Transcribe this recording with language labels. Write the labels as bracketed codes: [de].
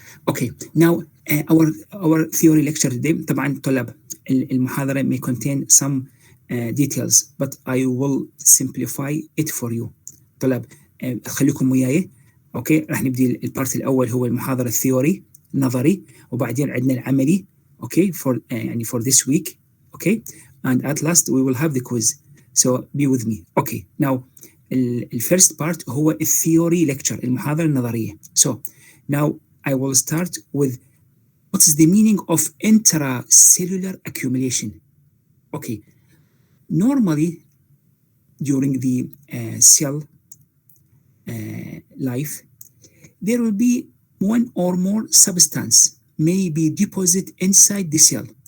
[en] Okay now our theory lecture today [ar] طبعا طلاب المحاضرة [en] may contain some details but I will simplify it for you. [ar] طلاب خليكم وياي. اوكي راح نبدي البارت الاول هو المحاضرة الثيوري نظري وبعدين عندنا العملي. [en] Okay for يعني for this week. Okay and at last we will have the quiz. So be with me. Okay now [ar] الفيرست بارت هو الثيوري lecture المحاضرة النظرية. [en] So now I will start with what is the meaning of intracellular accumulation. Okay. Normally, during the cell life, there will be one or more substance may be deposited inside the cell.